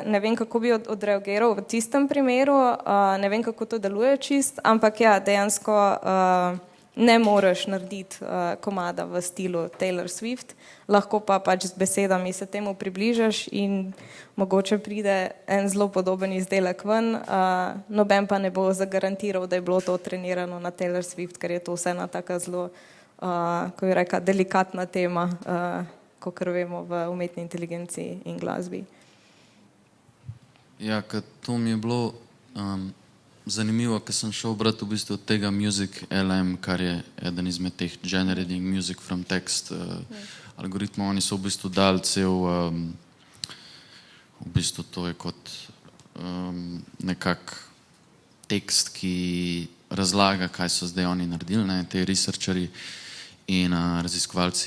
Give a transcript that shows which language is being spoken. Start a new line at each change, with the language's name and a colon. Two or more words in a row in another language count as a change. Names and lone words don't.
Slovenian: Ne vem, kako bi odreagiral v tistem primeru, ne vem, kako to deluje čist, ampak ja, dejansko ne moreš narediti komada v stilu Taylor Swift, lahko pa pač z besedami se temu približaš in mogoče pride en zelo podoben izdelek ven, noben pa ne bo zagarantiral, da je bilo to trenirano na Taylor Swift, ker je to vse ena taka zelo, ko bi rekla, delikatna tema, kakor vemo v umetni inteligenciji in glasbi. Ja, ker to mi je bilo zanimivo, ker sem šel brati v bistvu od tega Music LM, kar je eden izmed teh
English: generating music from text
Slovenian: algoritmov. Oni so v bistvu dali cel, v bistvu to je kot nekak tekst, ki razlaga, kaj so zdaj oni naredili, ne, te researcherji in raziskovalci.